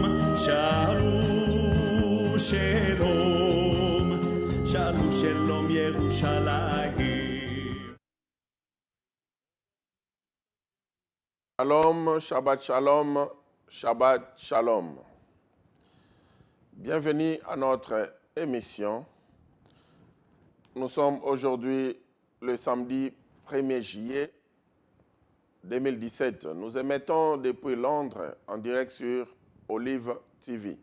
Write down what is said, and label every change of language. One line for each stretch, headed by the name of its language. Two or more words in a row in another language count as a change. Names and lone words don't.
Hebrew: שאלו שלום. שאלו שלום ירושלים. שלום, שבת שלום, שבת שלום.
French: Bienvenue à notre émission. Nous sommes aujourd'hui le samedi 1er juillet 2017. Nous émettons depuis Londres en direct sur Olive TV.